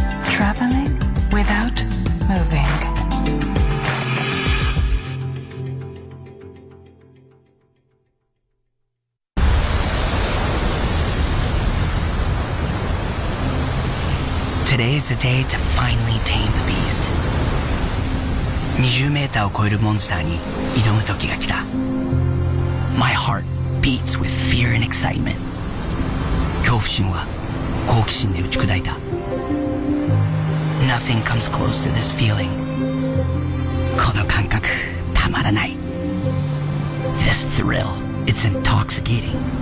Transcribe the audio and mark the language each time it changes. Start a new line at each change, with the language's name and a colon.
English: Traveling without moving. Today's the day to finally tame the beast.
Japanese: 20メーターを超えるモンスターに挑む時が来た。
English: My heart beats with fear and excitement.
Japanese: 恐怖心は好奇心で打ち砕いた。
English: Nothing comes close to this feeling.
Japanese: この感覚たまらない。
English: This thrill, it's intoxicating.